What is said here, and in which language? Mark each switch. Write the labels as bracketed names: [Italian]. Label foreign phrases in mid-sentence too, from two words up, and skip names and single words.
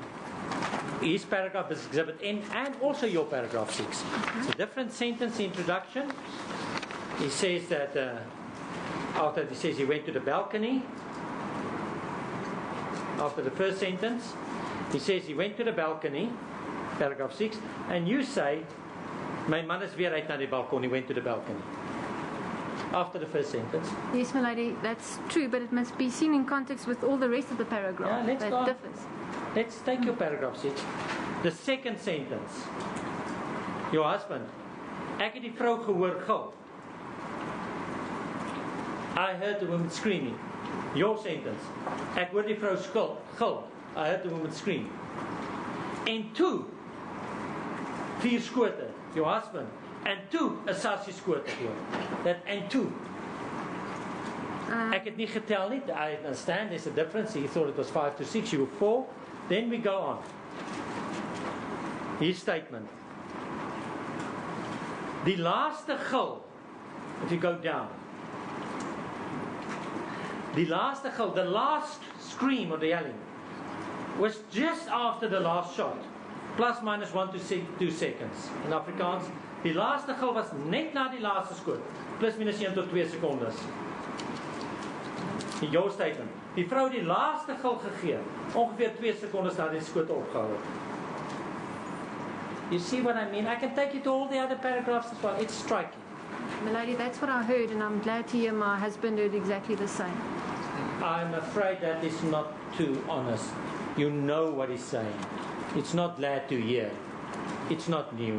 [English] His paragraph is Exhibit N and also your paragraph 6. It's a different sentence introduction. He says that after he says he went to the balcony, after the first sentence, he says he went to the balcony, paragraph 6, and you say, [Afrikaans] my man is weer uit na die balkon, [English] he went to the balcony. After the first sentence. Yes, my lady, that's true, but it must be seen in context with all the rest of the paragraph. Yeah, let's that go on. differs. Let's take your paragraph 6. The second sentence. Your husband. [Afrikaans] Ek het die vrou gehoor gil. [English] I heard the woman screaming. Your sentence. [Afrikaans] Ek hoor die vrou gil. [English] I heard the woman scream. [Afrikaans] En toe 4 skote. [English] Your husband. [Afrikaans] En toe 'n sarsie skote gehoor. [English] That and two. [Afrikaans] Ek het nie getel nie. [English] I understand there's a difference. He thought it was 5 to 6. You were 4. Then we go on. His statement. [Afrikaans] Die laaste gil. [English] If you go down. [Afrikaans] Die laaste gil, [English] the last scream or the yelling, was just after the last shot. Plus minus 1 to 2 seconds. In Afrikaans. [Afrikaans] Die laaste gil was net na die laaste skoot. Plus minus 1 tot 2 sekondes. In jou statement. Die vrou die laaste gil gegee. Ongeveer 2 sekondes na die skoot opgehou het. [English] You see what I mean? I can take you to all the other paragraphs as well. It's striking. Milady, that's what I heard, and I'm glad to hear my husband heard exactly the same. I'm afraid that is not too honest. You know what he's saying. It's not glad to hear. It's not new.